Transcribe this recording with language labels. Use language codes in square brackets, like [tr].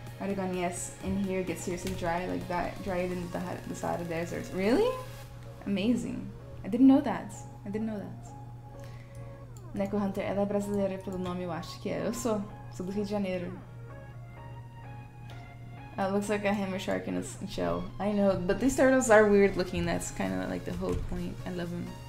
[en] Oregon, yes, in here gets seriously dry, like that, drier than the Sahara Desert. Really? Amazing. I didn't know that. I didn't know that. [pt] Neko Hunter, ela é brasileira pelo nome, eu acho que é. Eu sou do Rio de Janeiro. [en] Looks like a hammer shark in a shell. I know, but these turtles are weird looking. That's kind of like the whole point. I love them.